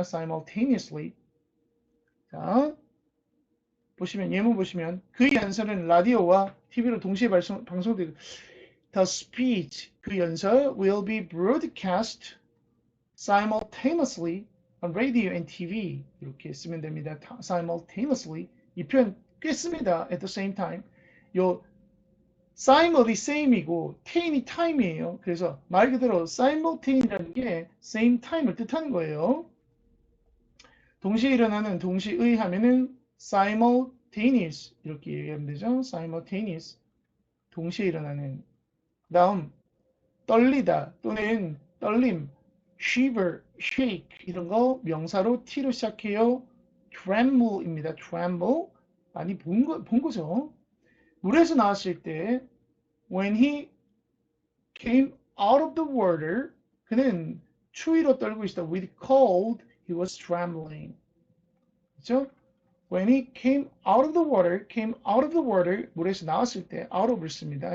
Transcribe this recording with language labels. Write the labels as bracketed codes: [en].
[ko] simultaneously. 자, 보시면 예문 보시면 그의 연설은 라디오와 TV로 동시에 방송되고 [en] The speech [ko] 그 연설 [en] will be broadcast simultaneously on radio and TV [ko] 이렇게 쓰면 됩니다. simultaneously 이 표현 꽤 씁니다. at the same time 요 simul이 same이고 tain이 time이에요. 그래서 말 그대로 simultane이라는 게 same time을 뜻하는 거예요. 동시에 일어나는 동시의 하면은 simultaneous 이렇게 얘기하면 되죠. simultaneous 동시에 일어나는 다음 떨리다 또는 떨림 shiver, shake 이런 거 명사로 t로 시작해요. tremble입니다. tremble 많이 본 거죠. 물에서 나왔을 때 [en] when he came out of the water [ko] 그는 추위로 떨고 있다. [en] with cold he was trembling. [ko] 그렇죠? [en] When he came out of the water, came out of the water, [ko] 물에서 나왔을 때 out of를 씁니다.